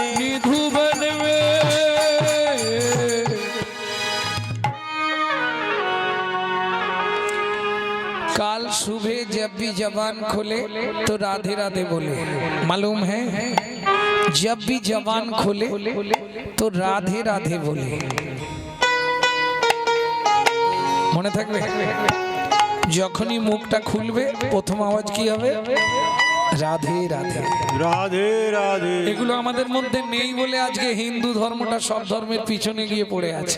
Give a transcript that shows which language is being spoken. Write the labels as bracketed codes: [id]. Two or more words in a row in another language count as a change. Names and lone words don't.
[hi] निधुबन में काल सुबह जब भी जबान खोले तो राधे राधे बोले। मालूम है जब भी जबान खोले तो राधे राधे बोले। [bn] মনে থাকবে যখনই মুখটা খুলবে প্রথম আওয়াজ কি হবে? রাধে রাধে। [hi] राधे राधे [bn] এগুলো আমাদের মধ্যে নেই বলে আজকে হিন্দু ধর্মটা সব ধর্মের পিছনে গিয়ে পড়ে আছে।